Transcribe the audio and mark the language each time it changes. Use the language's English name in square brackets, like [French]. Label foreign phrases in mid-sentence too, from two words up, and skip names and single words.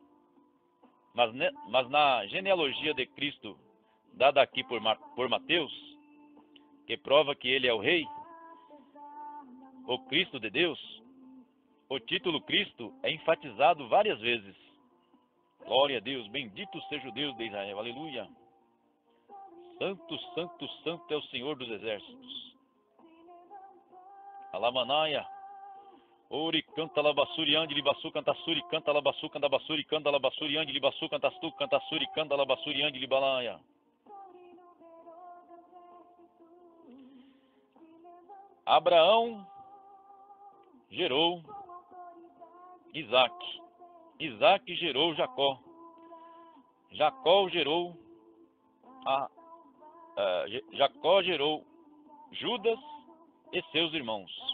[Portuguese] Mas na genealogia de Cristo, dada aqui por Mateus, que prova que ele é o Rei, o Cristo de Deus, o título Cristo é enfatizado várias vezes. Glória a Deus, bendito seja o Deus de Israel, aleluia. Santo, santo, santo é o Senhor dos exércitos. Alamanaia, Ori canta labassuri ande libaçu cantassuri canta labaçu candabassuri canta labassuri ande libaçu cantastu cantassuri canta labassuri ande libalaia. Abraão gerou Isaque. Isaque gerou Jacó. Jacó gerou Jacó gerou Judas e seus irmãos.